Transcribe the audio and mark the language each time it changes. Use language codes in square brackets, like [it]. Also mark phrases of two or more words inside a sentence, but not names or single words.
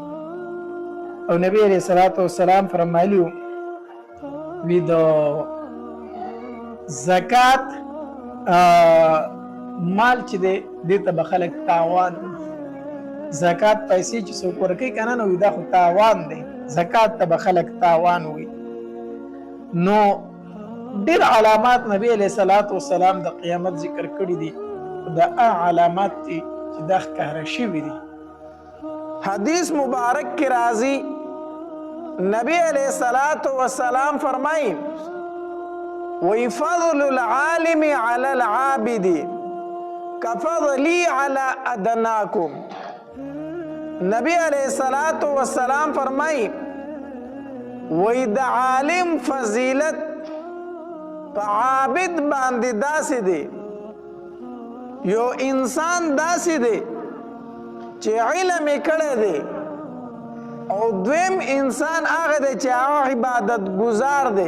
[ps] او نبی [ar] علیہ الصلوۃ والسلام [ps] فرمایلي وی د زکات مال چې دی دې ته به خلک تاوان، زکات پیسې چې څوک ورکوي که نه نو دا خو تاوان دی، زکات ته به خلک تاوان وي. نو ډېر علامات نبی [ar] علیہ الصلوۃ والسلام [ps] د قیامت ذکر کړي دي، دا علامات دي چې دا ښکاره شوي دي. حدیث مبارک کې راځي نبی [ar] علیہ الصلوۃ والسلام [ps] فرمائی وی [ar] فضل العالم علی العابد کفضلی علی ادناکم. [ps] نبی [ar] علیہ الصلوۃ والسلام [ps] فرمائی وی د عالم فضیلت په عابد باندې داسې دی، یو انسان داسې دی چې علم یې کړی دی، او دویم انسان هغه دی چې هغه عبادت گزار دی.